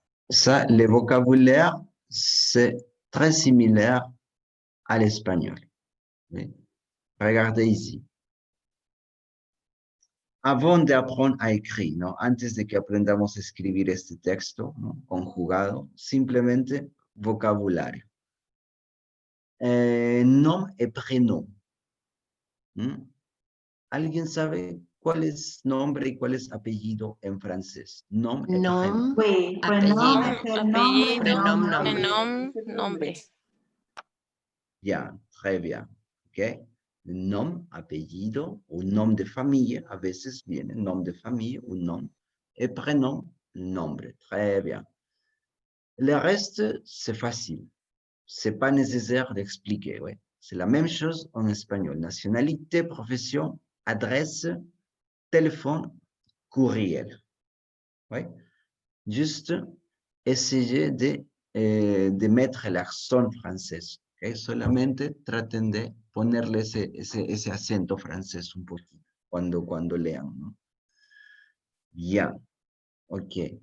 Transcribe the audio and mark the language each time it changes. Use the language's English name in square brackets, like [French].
[French] Ça, le vocabulaire, c'est très similaire à l'espagnol. Oui. Regardez ici. Avant d'apprendre à écrire, [Spanish] ¿no? Antes de que aprendamos a escribir este texto, ¿no? Conjugado, simplemente vocabulario. [French] Nom et prénom. [Spanish] ¿Alguien sabe cuál es nombre y cuál es apellido en francés? [French] Nom et prénom. [Spanish] Nom, apellido, Nombre. [French] Bien, très bien. ¿Ok? Nom, apellido, o nom de familia, [Spanish] a veces viene [French] nom de familia, un nom, et prénom, nombre. Très bien. Le reste, c'est facile. c'est pas nécessaire d'expliquer, ouais. C'est la même chose en espagnol. Nationalité, profession, adresse, téléphone, courriel. Ouais. Juste essayer de mettre l'accent français. Okay? [Spanish] Solamente traten de ponerle ese acento francés un poquito cuando lean, ¿no? Ya, ok.